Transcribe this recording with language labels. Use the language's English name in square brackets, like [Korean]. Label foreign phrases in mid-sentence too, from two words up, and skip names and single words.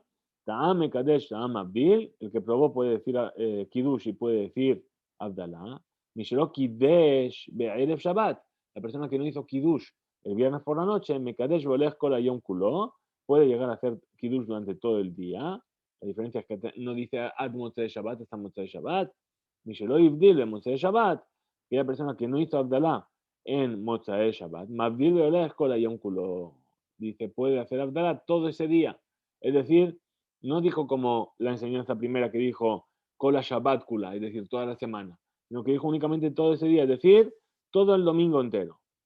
[Hebrew] טעם מקדש טעם מבדיל, [Spanish] el que probó puede decir Kiddush y puede decir Abdalá. [Hebrew] מי שלא קידש בערב שבת, [Spanish] la persona que no hizo Kiddush el viernes por la noche, [Hebrew] מקדש והולך כל היום כולו, [Spanish] puede llegar a hacer Kiddush durante todo el día. La diferencia es que no dice [Hebrew] עד מוצאי שבת, [Spanish] está [Hebrew] מוצאי שבת. מי שלא הבדיל במוצאי שבת, [Spanish] que la persona que no hizo Abdalá en [Hebrew] מוצאי שבת, מבדיל והולך כל היום כולו, [Spanish] dice, puede hacer Abdalá todo ese día. Es decir, no dijo como la enseñanza primera que dijo [Hebrew] כל השבת כולה, [Spanish] es decir, toda la semana, sino que dijo únicamente todo ese día, es decir, todo el domingo entero.